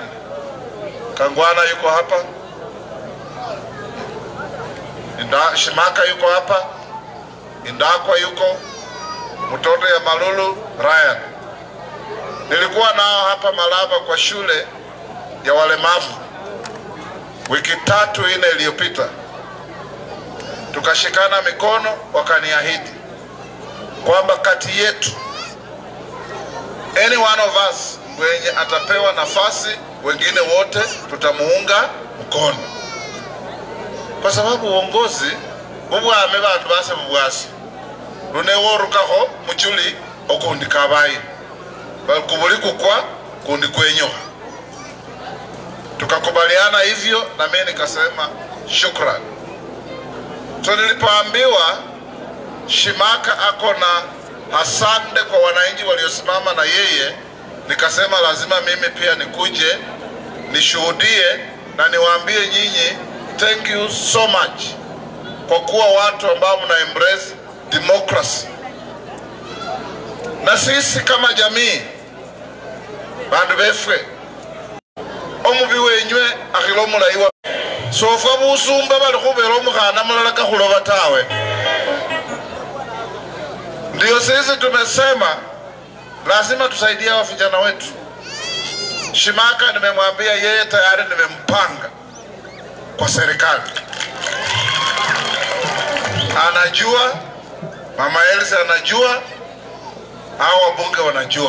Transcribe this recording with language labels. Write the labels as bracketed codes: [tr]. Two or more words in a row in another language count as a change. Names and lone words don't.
[sw] Kangwana yuko hapa, Shimaka yuko hapa, Indakwa yuko, mtoto ya Malulu Ryan. Nilikuwa nao hapa Malava kwa shule ya walemavu wiki 3-4 iliyopita. Tukashikana mikono, wakaniahidi kwamba kati yetu [en] any one of us [sw] mwenye atapewa nafasi, wengine wote tutamuunga mkono, kwa sababu uongozi [luy] bubwame bantu base bubwasi runeworukaho muchuli okundi kabayi bakubuli kukwa kundi kwenyoha. [sw] Tukakubaliana hivyo, na mimi nikasema shukrani. So nilipoambiwa Shimaka ako na asante kwa wananchi waliosimama na yeye, nikasema lazima mimi pia nikuje nishuhudie na niwaambie nyinyi [en] thank you so much [sw] kwa kuwa watu ambao mna [en] embrace democracy. [sw] Na sisi kama jamii [luy] bandu befwe omubi wenywe akhilomula iwa sofa busumba bali khubera omukhana mulala kakhuloba tawe. [sw] Ndio sisi tumesema lazima tusaidie wa vijana wetu. Shimaka nimemwambia yeye tayari nimempanga kwa serikali. Anajua, Mama Elsa anajua, hao wabunge wanajua.